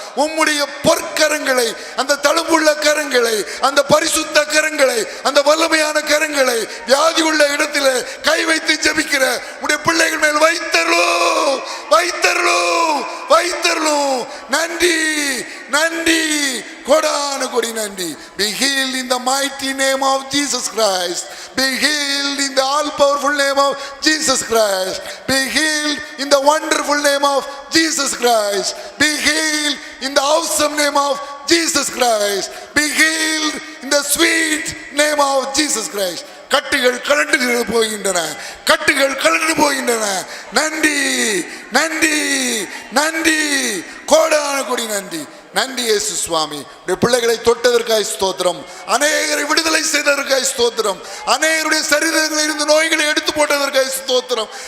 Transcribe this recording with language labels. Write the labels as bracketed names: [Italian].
[Tamil] உம்முடைய பொற்கரங்களை, அந்த தழும்புள்ள கரங்களை, அந்த பரிசுத்த கரங்களை, அந்த வல்லமையான கரங்களை வியாதி உள்ள இடத்தில் கை வைத்து ஜெபிக்கிற உடைய பிள்ளைகள் மேல் வைத்தருளோ, வைத்தருளோ, வைத்தருளோ. நன்றி, நன்றி, கோடான கோடி நன்றி. [English] Be healed in the mighty name of Jesus Christ. Be healed in the all powerful name of Jesus Christ. Be healed in the wonderful name of Jesus Christ. Be healed in the awesome name of Jesus Christ. Be healed in the sweet name of Jesus Christ. [Tamil] கட்டுகள் கலண்டு போகின்றன, கட்டுகள் கலண்டு போகின்றன. நன்றி, நன்றி, நன்றி, கோடான கோடி நன்றி. நன்றி இயேசு சுவாமி. பிள்ளைகளை தொட்டதற்காய் ஸ்தோத்திரம். அநேகரை விடுதலை செய்ததற்காய் ஸ்தோத்திரம். அநேகருடைய சரீரங்களில் இருந்து நோய்களை எடுத்து போட்டதற்காய் ஸ்தோத்திரம்.